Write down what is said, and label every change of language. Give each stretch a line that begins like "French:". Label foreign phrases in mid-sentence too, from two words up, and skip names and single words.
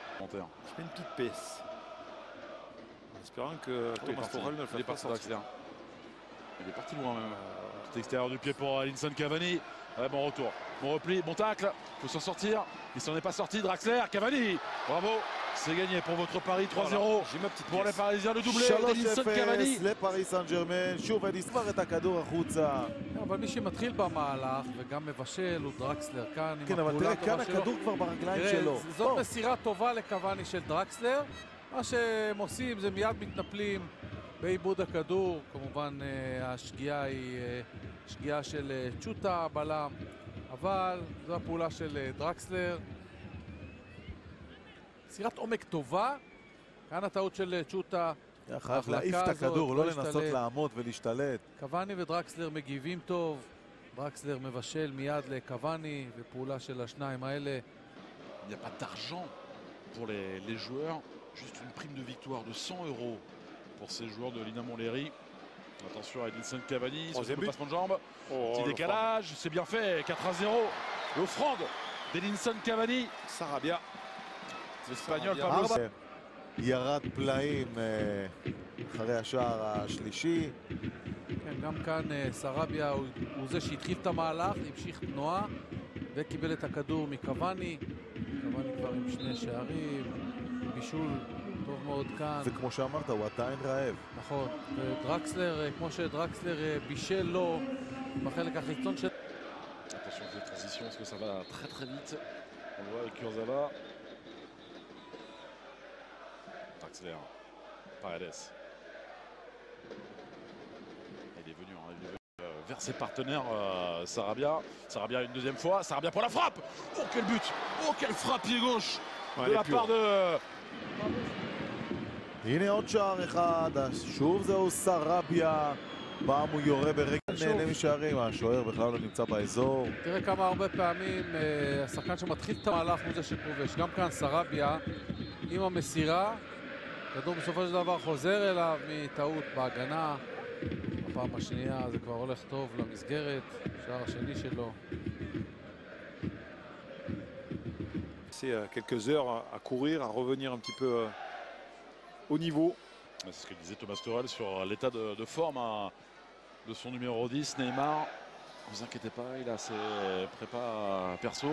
French: Je fais une petite pièce. En espérant que Thomas Tuchel ne le fasse pas sortir. Il est parti loin même. Petit extérieur du pied pour Edinson Cavani. Ouais, bon retour, bon repli, bon tacle. Il faut s'en sortir. Il s'en est pas sorti. Draxler, Cavani. Bravo. C'est gagné pour votre pari 3-0. Voilà, j'ai ma petite pour les Parisiens, le doublé. 3-0
Hebrew: קוואני. לפריס סן ג'רמן, שוב הניס כבר את הכדור החוצה. אבל מי שמתחיל במהלך וגם מבשל הוא דרקסלר כאן. כן, אבל תראה, כאן הכדור כבר ברגליים שלו. זאת מסירה טובה לקוואני של דרקסלר. מה שהם עושים זה מיד מתנפלים בעיבוד הכדור. כמובן השגיאה היא שגיאה של צ'וטה בלם, אבל זו הפעולה של דרקסלר. מסירת עומק טובה, כאן הטעות של צ'וטה. חייב להעיף את הכדור, לא לנסות לעמוד ולהשתלט. קוואני ודרקסלר מגיבים טוב. דרקסלר מבשל מיד לקוואני, ופעולה של השניים האלה.
French: Il n'y a pas d'argent pour les joueurs, juste une prime de victoire de 100 € pour ces joueurs de l'Ina Montlhéry. Attention à Edinson Cavani, sur le passement de jambes. Petit décalage, c'est bien fait, 4-0. L'offrande d'Edinson Cavani. Sarabia. l'Espagnol Pablo.
Hebrew: ירד פלאים אחרי השער השלישי. כן, גם כאן סרביה הוא זה שהתחיל את המהלך, המשיך תנועה וקיבל את הכדור מקוואני. קוואני כבר עם שני שערים, בישול טוב מאוד כאן. וכמו שאמרת, הוא עדיין רעב. נכון, ודרקסלר, כמו שדרקסלר בישל לו בחלק החיצון של...
French: Attention aux transitions parce que ça va très très vite. On le voit avec Kurzawa. Draxler, Paredes. Il est venu, vers ses partenaires, Sarabia. Sarabia une deuxième fois. Sarabia pour la frappe. Oh quel but. Oh quelle frappe pied gauche de la part de...
Hebrew: הנה עוד שער אחד, שוב זהו סרביה. פעם הוא יורה ברגע נהנה משערים, השוער בכלל לא נמצא באזור. תראה כמה הרבה פעמים השחקן שמתחיל את המהלך הוא זה שכובש. גם כאן סרביה עם המסירה. כדור בסופו של דבר חוזר אליו מטעות בהגנה. הפעם השנייה זה כבר הולך טוב למסגרת. שער השני שלו.
French: C'est quelques heures à courir, à revenir un petit peu au niveau. C'est ce que disait Thomas Tuchel sur l'état de forme de son numéro 10, Neymar. Ne vous inquiétez pas, il a ses prépas perso.